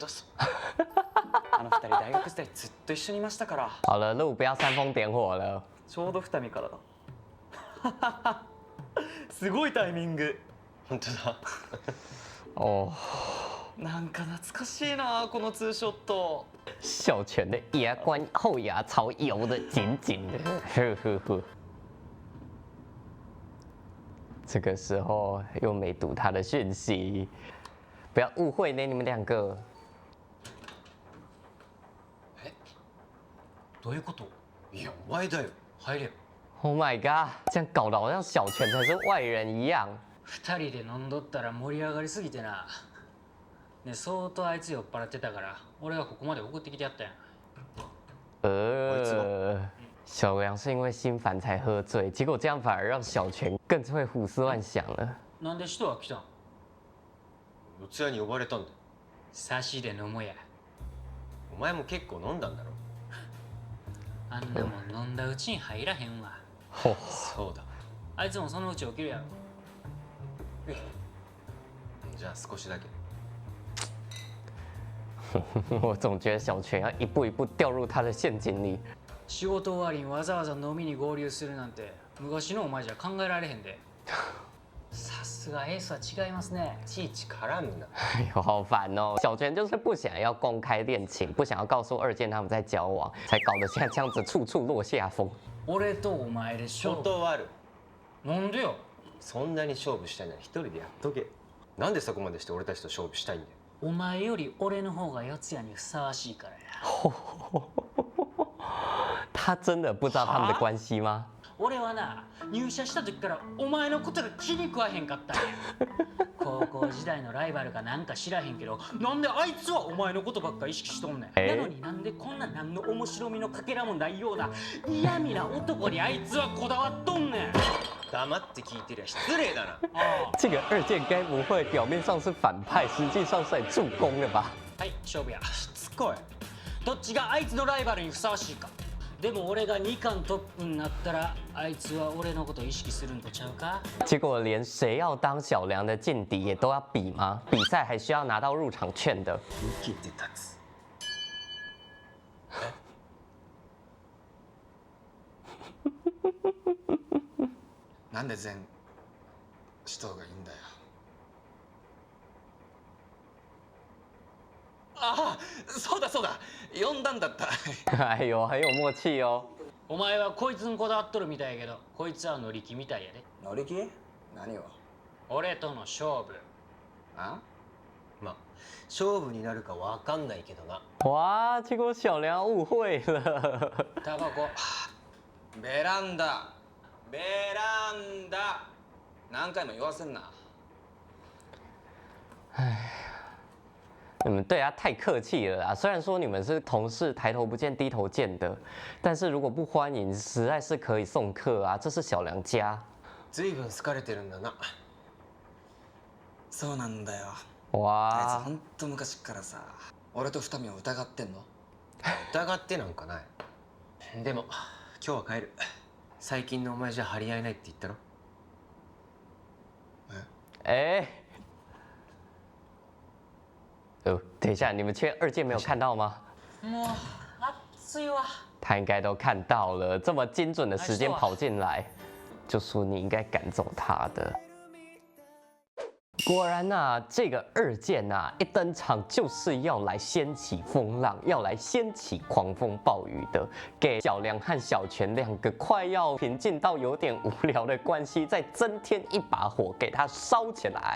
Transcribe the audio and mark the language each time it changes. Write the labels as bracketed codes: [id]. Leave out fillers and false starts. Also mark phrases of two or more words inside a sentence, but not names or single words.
[ja] ほだす。あの二人大学時代ずっと一緒にいましたから。 [zh] 好了，路不要煽风点火了。 [ja] ちょうど二見からだ。すごいタイミング。本当だ。哦，なんか懐かしいなこのツーショット。 [zh] 小泉的牙关后牙槽油的紧紧的，呵呵呵。这个时候又没读他的讯息，不要误会呢，你们两个。 [ja] どういうこと？いやお前だよ。入れよ。 [en] Oh my god， [zh] 这样搞得好像小泉才是外人一样。 [ja] 二人で飲んどったら盛り上がりすぎてな。ね、相当あいつ酔っ払ってたから、俺がここまで送ってきてやったやん。 [zh] 小梁是因为心烦才喝醉，结果这样反而让小泉更会胡思乱想了。 [ja] なんで人は来たん？四谷に呼ばれたんだよ。差しで飲もうや。お前も結構飲んだんだろ。あんなもん飲んだうちに入らへんわ。そうだ。あいつもそのうち起きるやろ。じゃあ少しだけ。 [zh] 我总觉得小泉要一步一步掉入他的陷阱里。 [ja] 仕事終わりにわざわざ飲みに合流するなんて昔のお前じゃ考えられへんで。さすがエースは違いますね。いちいち絡むな。 [zh] 哎呦，好烦哦！小泉就是不想要公开恋情，不想要告诉二剑他们在交往，才搞得现在这样子，处处落下风。 [ja] 俺とお前で勝負。断る。なんでよ。そんなに勝負したいなら一人でやっとけ。なんでそこまでして俺たちと勝負したいんだよ。お前より俺の方が四谷にふさわしいからや。 [zh] 他真的不知道他们的关系吗？ [ja] 俺はな、入社した時からお前のことが気に食わへんかったんや。高校時代のライバルかなんか知らへんけど、なんであいつはお前のことばっか意識しとんねん。なのになんでこんな何の面白みのかけらもないような嫌味な男にあいつはこだわっとんねん。黙って聞いてりゃ失礼だな。ああ、 [zh] 这个二剑该不会表面上是反派，实际上是来助攻的吧？ [ja] はい、勝負や。しつこい。どっちがあいつのライバルにふさわしいか。でも俺が2冠トップになったらあいつは俺のこと意識するんとちゃうか。 [zh] 结果连谁要当小梁的劲敌也都要比吗？比赛还需要拿到入场券的。 [ja] 受けて立つ。なんで全首藤がいいんだよ。ああ、そうだそうだ、呼んだんだった。 [zh] 哎呦，很有默契哦。 [ja] お前はこいつにこだわっとるみたいやけど、こいつは乗り気みたいやで。乗り気？何を？俺との勝負。あ？まあ勝負になるかわかんないけどな。 [zh] 哇，结果小梁误会了。 [ja] タバコ。ベランダ。ベランダ。何回も言わせんな。 [zh] 你们对他太客气了啦！虽然说你们是同事，抬头不见低头见的，但是如果不欢迎，实在是可以送客啊！这是小梁家。 [ja] 随分好かれてるんだな。そうなんだよ。あい哇つほんと昔っからさ、俺と二見を疑ってんの。疑ってなんかない。でも今日は帰る。最近のお前じゃ張り合えないって言ったろ。 [zh] 哎，等一下，你们确二剑没有看到吗？ [ja] もう暑いわ。 [zh] 他应该都看到了，这么精准的时间跑进来，就说你应该赶走他的。果然呐，这个二剑呐，一登场就是要来掀起风浪，要来掀起狂风暴雨的，给小梁和小泉两个快要平静到有点无聊的关系再增添一把火，给它烧起来。